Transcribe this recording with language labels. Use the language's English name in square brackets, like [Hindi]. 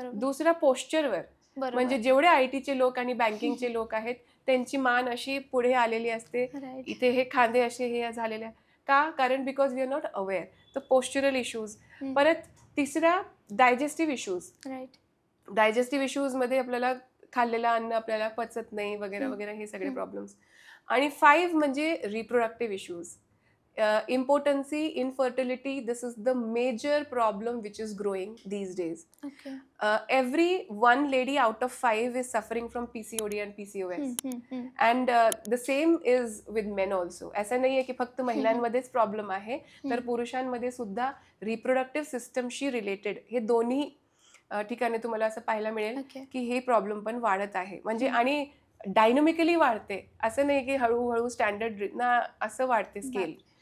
[Marathi] दुसरा पोश्चरवर, म्हणजे जेवढे आयटीचे लोक आणि बँकिंगचे लोक आहेत त्यांची मान अशी पुढे आलेली असते, इथे हे खांदे असे हे झालेले का, कारण [English] Because we are not aware. [Marathi] तर पोश्चरल इश्यूज. परत तिसरा डायजेस्टिव्ह इश्यूज. डायजेस्टिव्ह इश्यूज मध्ये आपल्याला खाल्लेलं अन्न आपल्याला पचत नाही वगैरे वगैरे, हे सगळे प्रॉब्लेम्स. आणि 5 म्हणजे reproductive issues. [English] Impotency, infertility, this is the major problem which is growing these days. Every 1 lady out of 5 is suffering from PCOD and PCOS. And the same is with men also. [Marathi] असं नाही आहे की फक्त महिलांमध्येच problem आहे, तर पुरुषांमध्ये सुद्धा reproductive सिस्टमशी रिलेटेड हे दोन्ही ठिकाणी तुम्हाला असं पाहायला मिळेल की हे प्रॉब्लेम पण वाढत आहे. म्हणजे आणि डायनॅमिकली वाढते, असं नाही की हळूहळू स्टँडर्ड ना असं वाढते स्केल.